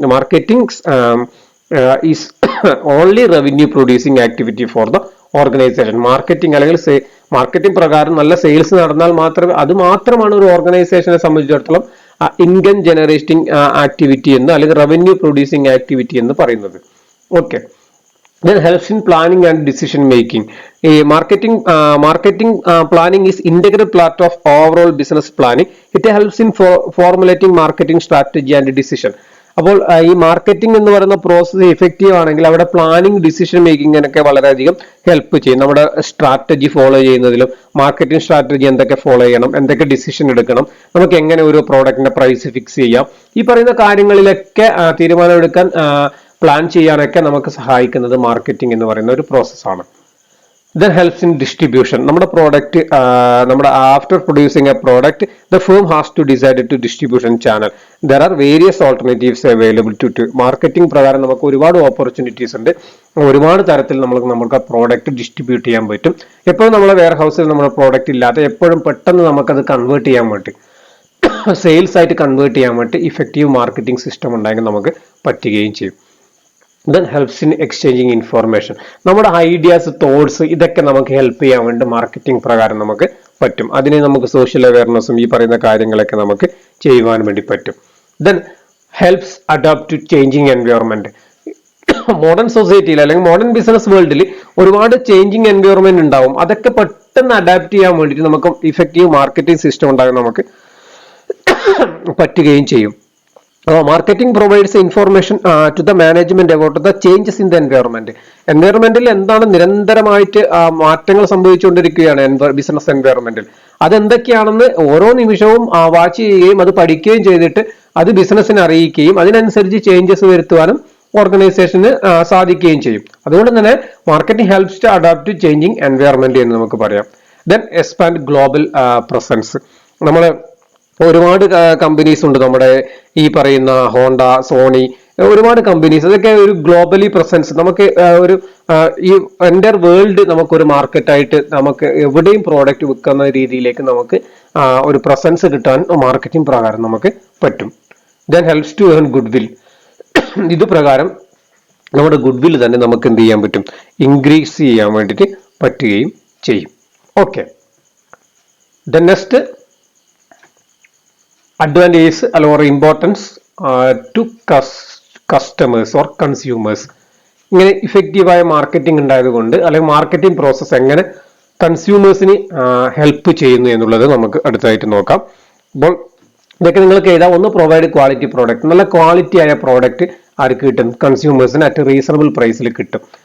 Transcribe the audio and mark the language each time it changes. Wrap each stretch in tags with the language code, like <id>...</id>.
<en>Marketing is only revenue producing activity for the organization.</en> <ml>Marketing അല്ലെങ്കിൽ marketing പ്രകാരം നല്ല sales നടന്നാൽ മാത്രമാണ് ഒരു ഓർഗനൈസേഷനെ സംബന്ധിച്ചിടത്തോളം ഇൻകം ജനറേറ്റിംഗ് ആക്ടിവിറ്റി എന്ന് അല്ലെങ്കിൽ റവന്യൂ പ്രൊഡ്യൂസിങ് ആക്ടിവിറ്റി എന്ന് പറയുന്നത്. Okay.</ml> <en>Then helps in planning and decision making. Marketing planning is integral part of overall business planning. It helps in formulating marketing strategy and decision.</en> <ml>അപ്പോൾ ഈ marketing എന്ന് പറയുന്ന process effective ആണെങ്കിൽ അവിടെ planning, decision മേക്കിങ്ങിനൊക്കെ വളരെയധികം help ചെയ്യും. നമ്മുടെ strategy follow ചെയ്യുന്നതിലും, മാർക്കറ്റിംഗ് സ്ട്രാറ്റജി എന്തൊക്കെ ഫോളോ ചെയ്യണം, എന്തൊക്കെ ഡിസിഷൻ എടുക്കണം, നമുക്ക് എങ്ങനെ ഒരു പ്രോഡക്റ്റിന്റെ പ്രൈസ് ഫിക്സ് ചെയ്യാം, ഈ പറയുന്ന കാര്യങ്ങളിലൊക്കെ തീരുമാനമെടുക്കാൻ പ്ലാൻ ചെയ്യാനൊക്കെ നമുക്ക് സഹായിക്കുന്നത് മാർക്കറ്റിംഗ് എന്ന് പറയുന്ന ഒരു പ്രോസസ്സാണ്.</ml> <en>Then helps in distribution.</en> <ml>നമ്മുടെ പ്രോഡക്റ്റ്, നമ്മുടെ</ml> <en>After producing a product, the firm has to decide to distribution channel. There are various alternatives available to</en> <ml>marketing പ്രകാരം നമുക്ക് ഒരുപാട് ഓപ്പർച്യൂണിറ്റീസ് ഉണ്ട്. ഒരുപാട് തരത്തിൽ നമുക്ക് ആ പ്രോഡക്റ്റ് ഡിസ്ട്രിബ്യൂട്ട് ചെയ്യാൻ പറ്റും. എപ്പോഴും നമ്മളെ വെയർ ഹൗസിൽ നമ്മുടെ പ്രോഡക്റ്റ് ഇല്ലാത്ത, എപ്പോഴും പെട്ടെന്ന് നമുക്കത് കൺവേർട്ട് ചെയ്യാൻ വേണ്ടി, സെയിൽസ് ആയിട്ട് കൺവേർട്ട് ചെയ്യാൻ വേണ്ടി ഇഫക്റ്റീവ് മാർക്കറ്റിംഗ് സിസ്റ്റം ഉണ്ടെങ്കിൽ നമുക്ക് പറ്റുകയും ചെയ്യും.</ml> <en>Then helps in exchanging information.</en> <ml>നമ്മുടെ ഐഡിയാസ്, തോട്ട്സ്, ഇതൊക്കെ നമുക്ക് ഹെൽപ്പ് ചെയ്യാൻ വേണ്ടി മാർക്കറ്റിംഗ് പ്രകാരം നമുക്ക് പറ്റും. അതിനെ നമുക്ക് സോഷ്യൽ അവയർനെസ്സും ഈ പറയുന്ന കാര്യങ്ങളൊക്കെ നമുക്ക് ചെയ്യുവാൻ വേണ്ടി പറ്റും.</ml> <en>Then helps adapt to changing environment.</en> <ml>Modern സൊസൈറ്റിയിൽ അല്ലെങ്കിൽ മോഡേൺ ബിസിനസ് വേൾഡിൽ ഒരുപാട് ചേഞ്ചിങ് എൻവയോൺമെന്റ് ഉണ്ടാവും. അതൊക്കെ പെട്ടെന്ന് അഡാപ്റ്റ് ചെയ്യാൻ വേണ്ടിയിട്ട് നമുക്ക് ഇഫക്റ്റീവ് മാർക്കറ്റിംഗ് സിസ്റ്റം ഉണ്ടാകാൻ നമുക്ക് പറ്റുകയും ചെയ്യും.</ml> <en>Marketing provides information to the management about the changes in the environment.</en> <ml>എൻവയോൺമെന്റിൽ എന്താണ് നിരന്തരമായിട്ട് മാറ്റങ്ങൾ സംഭവിച്ചുകൊണ്ടിരിക്കുകയാണ് ബിസിനസ് എൻവയോൺമെന്റിൽ. അതെന്തൊക്കെയാണെന്ന് ഓരോ നിമിഷവും വാച്ച് ചെയ്യുകയും അത് പഠിക്കുകയും ചെയ്തിട്ട് അത് ബിസിനസ്സിനെ അറിയിക്കുകയും അതിനനുസരിച്ച് ചേഞ്ചസ് വരുത്തുവാനും ഓർഗനൈസേഷന് സാധിക്കുകയും ചെയ്യും. അതുകൊണ്ട് തന്നെ</ml> <en>marketing helps to adapt to changing environment</en> <ml>എന്ന് നമുക്ക് പറയാം.</ml> <en>Then expand global presence.</en> <ml>നമ്മൾ ഒരുപാട് കമ്പനീസ് ഉണ്ട്, നമ്മുടെ ഈ പറയുന്ന ഹോണ്ട, സോണി, ഒരുപാട് കമ്പനീസ്. അതൊക്കെ ഒരു ഗ്ലോബലി പ്രസൻസ്, നമുക്ക് ഒരു ഈ എൻ്റർ വേൾഡ് നമുക്കൊരു മാർക്കറ്റായിട്ട് നമുക്ക് എവിടെയും പ്രോഡക്റ്റ് വിൽക്കുന്ന രീതിയിലേക്ക് നമുക്ക് ഒരു പ്രസൻസ് കിട്ടാൻ മാർക്കറ്റിംഗ് പ്രകാരം നമുക്ക് പറ്റും.</ml> <en>Then helps to earn goodwill.</en> <ml>ഇത് പ്രകാരം നമ്മുടെ ഗുഡ് വിൽ തന്നെ നമുക്ക് എന്ത് ചെയ്യാൻ പറ്റും, ഇൻക്രീസ് ചെയ്യാൻ വേണ്ടിയിട്ട് പറ്റുകയും ചെയ്യും. Okay.</ml> <en>Then next, advantages or importance to customers or consumers.</en> <ml>ഇങ്ങനെ ഇഫക്റ്റീവായ മാർക്കറ്റിംഗ് ഉണ്ടായതുകൊണ്ട് അല്ലെങ്കിൽ മാർക്കറ്റിംഗ് പ്രോസസ്സ് എങ്ങനെ കൺസ്യൂമേഴ്സിന് ഹെൽപ്പ് ചെയ്യുന്നു എന്നുള്ളത് നമുക്ക് അടുത്തായിട്ട് നോക്കാം. അപ്പോൾ ഇതൊക്കെ നിങ്ങൾക്ക് എഴുതാം. ഒന്ന്,</ml> <en>Provide quality product.</en> <ml>നല്ല ക്വാളിറ്റി ആയ പ്രോഡക്റ്റ് ആർക്ക് കിട്ടും, കൺസ്യൂമേഴ്സിന് അറ്റ് റീസണബിൾ പ്രൈസിൽ കിട്ടും.</ml>